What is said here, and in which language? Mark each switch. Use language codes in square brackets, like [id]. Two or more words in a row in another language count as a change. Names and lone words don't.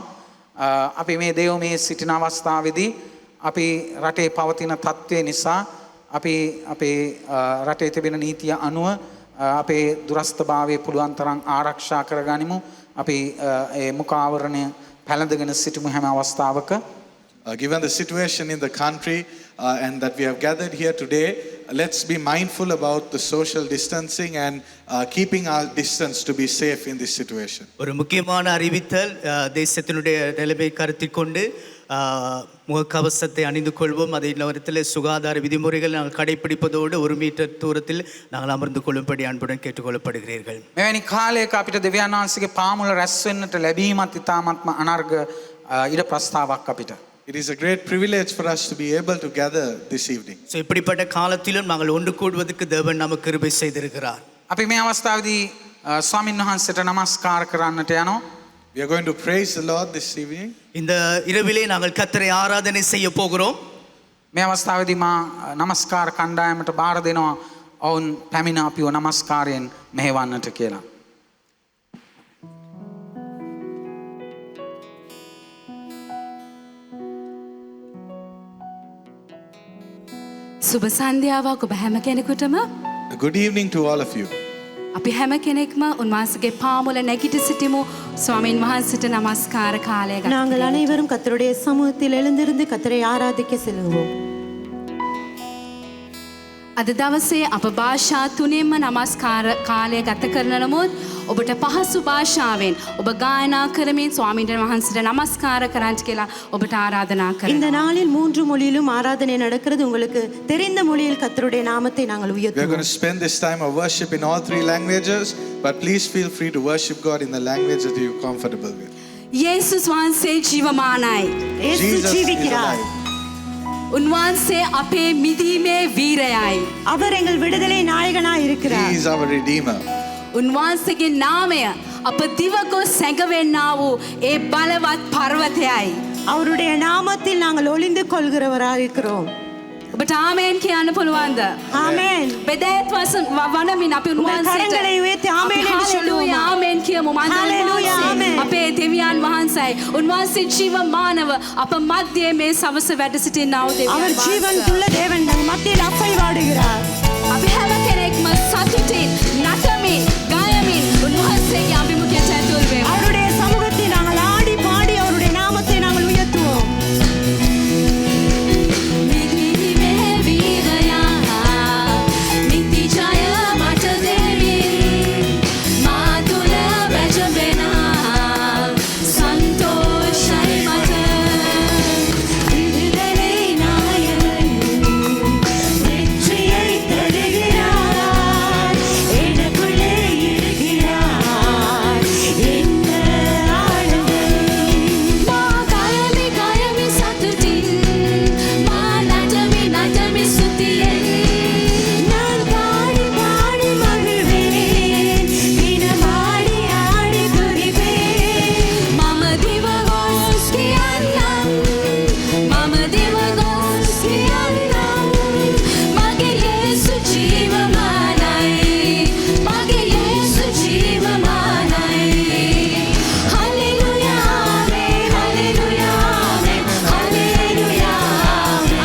[si] අපි මේ දේවමය සිටින අවස්ථාවේදී අපි රටේ පවතින තත්ත්වය නිසා අපි අපේ රටේ තිබෙන නීතිය අනුව අපේ දුරස්ථභාවය පුළුවන් තරම් ආරක්ෂා කරගනිමු. අපි ඒ මුඛාවරණය පැළඳගෙන සිටිමු හැම අවස්ථාවක. [en] Given the situation in the country and that we have gathered here today, let's be mindful about the social distancing and keeping our distance to be safe in this situation. [ta] ஒரு முக்கியமான அறிவித்தல் தேசத்தினுடைய நிலைமை கருத்தில் கொண்டு முகக்கவசத்தை அணிந்து கொள்வோம். அதே நேரத்தில் சுகாதார விதிமுறைகள் நாங்கள் கடைபிடிப்பதோடு 1 மீட்டர் தூரத்தில் நாங்கள் அமர்ந்து கொள்ளும்படி அன்புடன் கேட்டுக்கொள்ளப்படுகிறீர்கள். [si] මෙවැනි කාලයක අපිට දෙවියන් වහන්සේගේ පාමුල රැස් වෙන්නට ලැබීමත් ඉතාමත්ම අනර්ග ඉඩ ප්‍රස්තාවක් අපිට. [en] It is a great privilege for us to be able to gather this evening. [ta] ஸோ இப்படிப்பட்ட காலத்திலும் நாங்கள் ஒன்று கூடுவதற்கு தேவன் நமக்கு கிருபை செய்திருக்கிறார். [si] අපි මේ අවස්ථාවේදී ස්වාමීන් වහන්සේට නමස්කාර කරන්නට යනවා. [en] We are going to praise the Lord this evening. [ta] இந்த இரவிலே நாங்கள் கர்த்தரை ஆராதனை செய்ய போகிறோம். [si] මේ අවස්ථාවේදී මා නමස්කාර කණ්ඩායමට බාර දෙනවා ඔවුන් පැමිණ අපිව නමස්කාරයෙන් මෙහෙවන්නට කියලා. සුබ සන්ධ්‍යාවක් ඔබ හැම කෙනෙකුටම. [en] A good evening to all of you. [si] අපි හැම කෙනෙක්ම උන්වහන්සේගේ පාමුල නැගිට සිටිමු. ස්වාමීන් වහන්සේට නමස්කාර කාලය ගත. [ta] நாங்கள் அனைவரும் கர்த்தருடைய சமூகத்தில் எழுந்திருந்து கர்த்தரை ஆராதிக்க செல்வோம். [si] අද දවසේ අප භාෂා තුනෙන්ම නමස්කාර කාලය ගත කරන නමුත් ඔබට පහසු භාෂාවෙන් ඔබ ගායනා කරමින් ස්වාමීන් වහන්සේට නමස්කාර කරන්න කියලා ඔබට ආරාධනා කරනවා. [ta] இந்த நாளில் 3 மொழியிலும் ஆராதனை நடக்கிறது. உங்களுக்கு தெரிந்த மொழியில் கர்த்தருடைய நாமத்தை நாங்கள் [en] We are going [ta] உயர்த்துவோம். [en] to spend this time of worship in all 3 languages, but please feel free to worship God in the language that you're comfortable with. [si] යේසුස් වහන්සේ ජීවමානයි. [ta] இயேசு [en] Jesus is [ta] ஜீவிக்கிறார். [en] alive. [si] උන්වහන්සේ අපේ මිදීමේ වීරයයි. [ta] அவர் எங்கள் விடுதலை நாயகனாய் [en] He [ta] இருக்கிறார். [en] is our Redeemer. [si] උන්වහන්සේගේ නාමය අප දිවගොස් සැඟවෙන්නා වූ ඒ බලවත් පර්වතයයි. [ta] அவருடைய நாமத்தில் நாங்கள் ஒளிந்து கொள்கிறவராய் இருக்கிறோம். [si] ඔබට ආමේන් කියන්න පුළුවන්ද? [ta] ஆமென். [si] බෙදෑත් වනමින් අපි [ta] உங்கள் கரங்களை உயர்த்தி ஆமென் என்று சொல்லுவோம். [si] ආමේන් කියමු. [en] Hallelujah, amen. [si] අපේ දෙවියන් වහන්සේයි. උන්වහන්සේ ජීවමානව අප මැදේ මේ සවස වැඩ සිටිනා වූ දෙවියන් [ta] அவர் [si] වහන්සේ. [ta] ஜீவனுள்ள தேவன் நம் மத்தியில் அசைவாடுகிறார். [si] අපි හැම කෙනෙක්ම සතුටින් නටමින් ගයමින් උන්වහන්සේගේ අභිමුඛයට ඇතුල් වෙමු. [ta] அவருடைய சமூகத்தில் நாங்கள் ஆடி பாடி அவருடைய நாமத்தை நாங்கள் உயர்த்துவோம். [si] මිදීමේ වීරයා නිති ජය මට දෙමින් මා තුළ වැජඹෙනා සන්තෝෂයි මට. [ta] விடுதலை நாயகன் வெற்றியை தருகிறார். எனக்குள்ளே இருக்கிறார். என்ன ஆளுகை [si] මා ගයමි ගයමි සතුටින් මා නටමි නටමි ස්තුතියෙන් [ta] நான் பாடி பாடி மகிழ்வேன். தினமாடி ஆடி துதிப்பேன். [si] මම දිවගොස් කියන්නම් මම දිවගොස් කියන්නම් මගේ යේසු ජීවමානයි මගේ යේසු ජීවමානයි. හලෙලුයා ආමේන් හලෙලුයා ආමේන් හලෙලුයා ආමේන්.